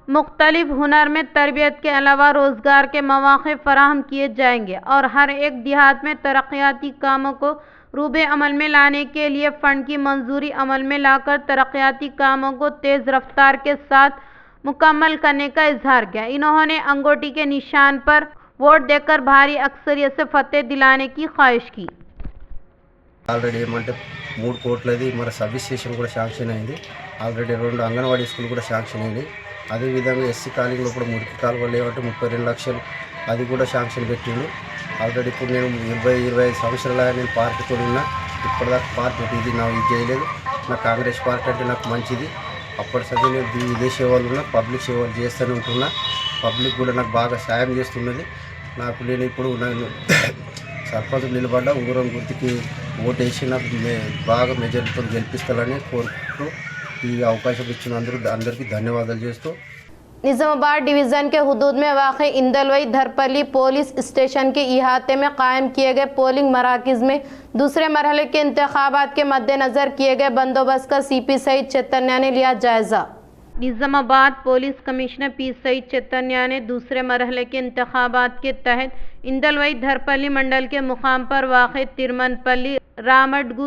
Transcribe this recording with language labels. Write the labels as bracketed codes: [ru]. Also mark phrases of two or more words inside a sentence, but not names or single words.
[ur] مختلف ہنر میں تربیت کے علاوہ روزگار کے مواقع فراہم کیے جائیں گے اور ہر ایک دیہات میں ترقیاتی کاموں کو روبے عمل میں لانے کے لیے فنڈ کی منظوری عمل میں لا کر ترقیاتی کاموں کو تیز رفتار کے ساتھ مکمل کرنے کا اظہار کیا۔ انہوں نے انگوٹھی کے نشان پر ووٹ دے کر بھاری اکثریت سے فتح دلانے کی خواہش کی۔ [te] ఆల్రెడీ ఏమంటే 3 కోట్లది మన [en] sub station [te] కూడా శాంక్షన్ అయింది. ఆల్రెడీ 2 అంగన్వాడీ స్కూల్ కూడా శాంక్షన్ అయింది. అదేవిధంగా ఎస్సీ కాలనీలో కూడా మురికి కాలువలు లేవంటే 32 లక్షలు అది కూడా శాంక్షన్ పెట్టిండు. ఆల్రెడీ ఇప్పుడు నేను 20-25 సంవత్సరాలుగా నేను పార్టీతో ఉన్నా. ఇప్పటిదాకా పార్టీ ఇది నా ఇది చేయలేదు. నా కాంగ్రెస్ పార్టీ అంటే నాకు మంచిది. అప్పటి సరే నేను విదేశీ సేవలు ఉన్నా, పబ్లిక్ సేవలు చేస్తూనే ఉంటున్నా. పబ్లిక్ కూడా నాకు బాగా సాయం చేస్తున్నది. నాకు నేను ఇప్పుడు నేను సర్పంచ్ నిలబడ్డా ఉంగరం గుర్తుకి ఓటేసి నాకు బాగా మెజారిటీతో గెలిపిస్తారని కోరుకుంటూ ఈ అవకాశం ఇచ్చిన అందరికీ ధన్యవాదాలు చేస్తూ [ur] نظام آباد ڈویژن کے حدود میں واقع اندلوائی دھرپلی پولیس اسٹیشن کے احاطے میں قائم کیے گئے پولنگ مراکز میں دوسرے مرحلے کے انتخابات کے مدنظر کیے گئے بندوبست کا CP سعید چیتنیہ نے لیا جائزہ. نظام آباد پولیس کمشنر P سعید چیتنیہ نے دوسرے مرحلے کے انتخابات کے تحت اندلوائی دھرپلی منڈل کے مقام پر واقع تیرمنپلی رامڈگو